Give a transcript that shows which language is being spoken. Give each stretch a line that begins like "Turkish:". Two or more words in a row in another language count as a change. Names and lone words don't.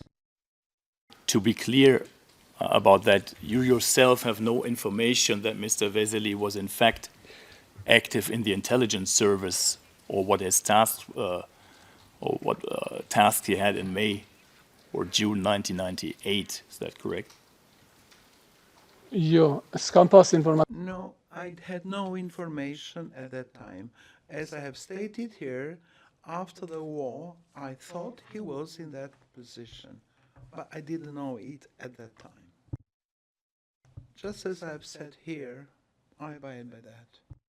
English: To be clear about that, you yourself have no information that Mr. Veseli was in fact active in the intelligence service, or what his task, task he had in May or June 1998. Is that correct?
Albanian: Jo, s'kam pas informacion.
English: No, I had no information at that time. As I have stated here, after the war, I thought he was in that position, but I didn't know it at that time. Just as I've said here, I abide by that.